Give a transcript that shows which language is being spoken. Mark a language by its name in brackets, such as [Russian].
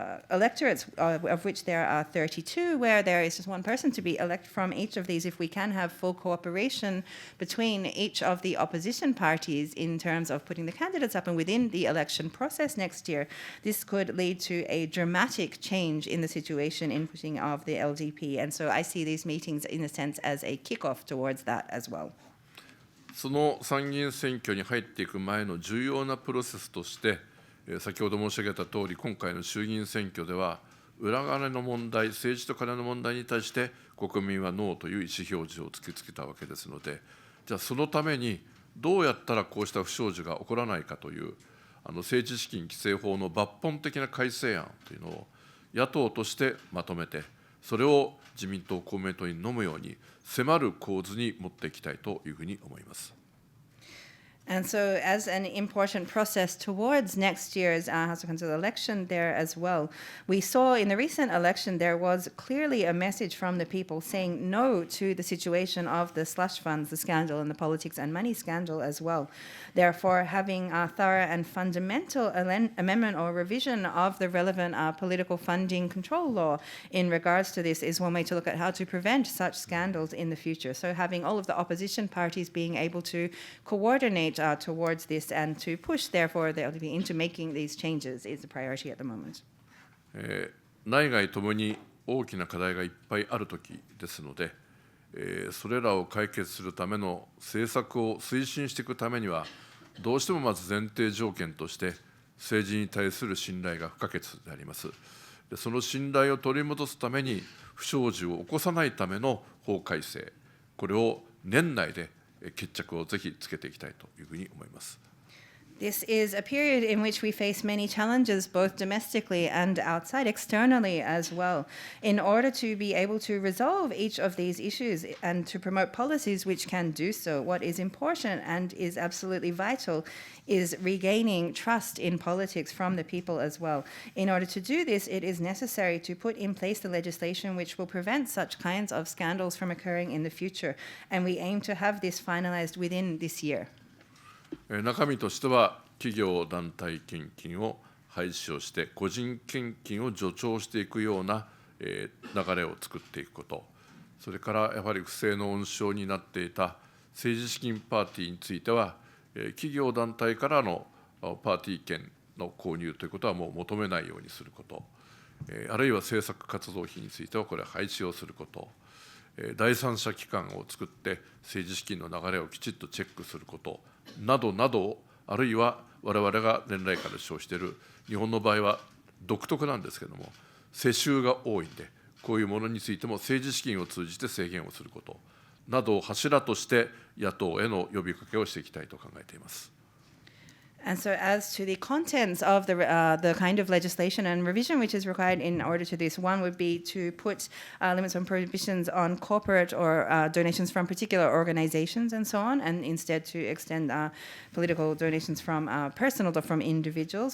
[English] electorates of which there are 32, where there is just one person to be elected from each of these. If we can have full cooperation between each of the opposition parties in terms of putting the candidates up and within the election process next year, this could lead to a dramatic change in the situation in pushing of the LDP, and so I see these meetings in a sense as a kickoff towards that as well. [Japanese] その参議院選挙に入っていく前の重要なプロセスとして、先ほど申し上げた通り、今回の衆議院選挙では、裏金の問題、政治と金の問題に対して、国民はノーという意思表示を突きつけたわけですので、じゃあ、そのためにどうやったらこうした不祥事が起こらないかという、政治資金規正法の抜本的な改正案というのを、野党としてまとめて、それを自民党、公明党に飲むように迫る構図に持っていきたいというふうに思います。 [English] And so, as an important process towards next year's House of Council election there as well, we saw in the recent election there was clearly a message from the people saying no to the situation of the slush funds, the scandal, and the politics and money scandal as well. Therefore, having a thorough and fundamental amendment or revision of the relevant political funding control law in regards to this is one way to look at how to prevent such scandals in the future. So, having all of the opposition parties being able to coordinate towards this and to push, therefore, the LDP into making these changes is a priority at the moment. [Japanese] 内外ともに大きな課題がいっぱいあるときですので、それらを解決するための政策を推進していくためには、どうしてもまず前提条件として、政治に対する信頼が不可欠であります。で、その信頼を取り戻すために、不祥事を起こさないための法改正、これを年内で決着をぜひつけていきたいというふうに思います。 [English] This is a period in which we face many challenges, both domestically and outside, externally as well. In order to be able to resolve each of these issues and to promote policies which can do so, what is important and is absolutely vital is regaining trust in politics from the people as well. In order to do this, it is necessary to put in place the legislation which will prevent such kinds of scandals from occurring in the future. And we aim to have this finalized within this year. [Japanese] 中身としては、企業団体献金を廃止をして、個人献金を助長していくような流れを作っていくこと、それからやはり不正の温床になっていた政治資金パーティーについては、企業団体からのパーティー券の購入ということはもう求めないようにすること、あるいは政策活動費についてはこれ廃止をすること、第三者機関を作って政治資金の流れをきちっとチェックすることなどなど、あるいは我々が年来から主張している、日本の場合は独特なんですけれども、世襲が多いんで、こういうものについても政治資金を通じて制限をすることなどを柱として、野党への呼びかけをしていきたいと考えています。 [English] And so, as to the contents of the kind of legislation and revision which is required in order to this, one would be to put limits on prohibitions on corporate or donations from particular organizations and so on, and instead to extend political donations from personal or from individuals.